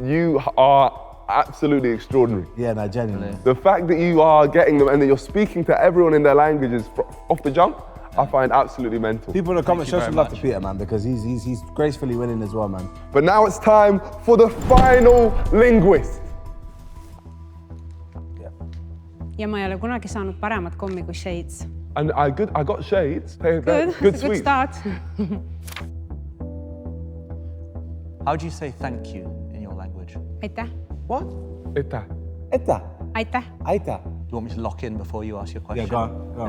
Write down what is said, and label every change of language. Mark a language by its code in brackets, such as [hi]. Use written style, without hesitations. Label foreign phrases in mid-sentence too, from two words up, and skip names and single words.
[en] You are absolutely extraordinary. Yeah, no, genuinely. The fact that you are getting them and that you're speaking to everyone in their languages off the jump, I find absolutely mental. People in the comments show some love to Peter, man, because he's gracefully winning as well, man. But now it's time for the final linguist. [et] Ja ma ei ole kunagi saanud paremat kommi kui Shades. [en] And I got Shades. Good, good it's a good start. How do you say thank you in your language? [et] Aitäh. [en] What? [et] Aitäh. Aitäh. Aitäh. Aitäh. [en] Do you want me to lock in before you ask your question? Yeah, go on.